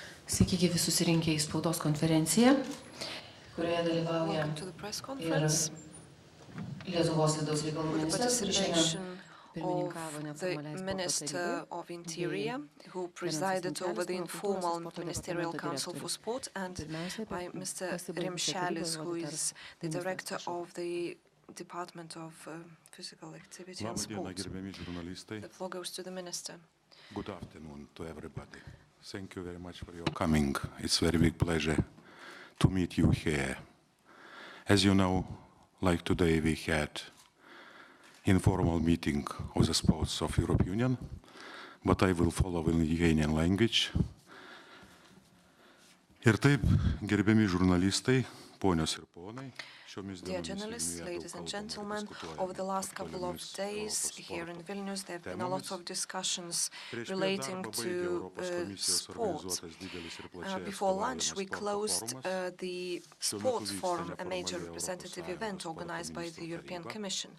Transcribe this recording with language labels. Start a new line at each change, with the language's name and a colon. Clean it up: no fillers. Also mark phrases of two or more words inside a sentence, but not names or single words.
Lithuanian: Sveiki, gyvi susirinkę į spaudos konferenciją, kurioje dalyvauja ir Lietuvos vidaus reikalų ministras, kuris šiandien pirmininkavo neformaliai sporto tarybai,
English: who presided over the informal Ministerial Council for Sport, and by Mr. Rimšelis, who is the director of the Department of Physical Activity and Sport. The floor goes to the minister. Good afternoon to everybody. Thank you very much for your coming. It's a very big pleasure to meet you here. As you know, like today we had informal meeting of the sports of European Union, but I will follow in Lithuanian language.
Lithuanian: Ir taip, gerbiami žurnalistai, ponios ir ponai.
English: Dear journalists, ladies and gentlemen, over the last couple of days here in Vilnius, there have been a lot of discussions relating to sport. Before lunch, we closed the Sports Forum, a major representative event organized by the European Commission.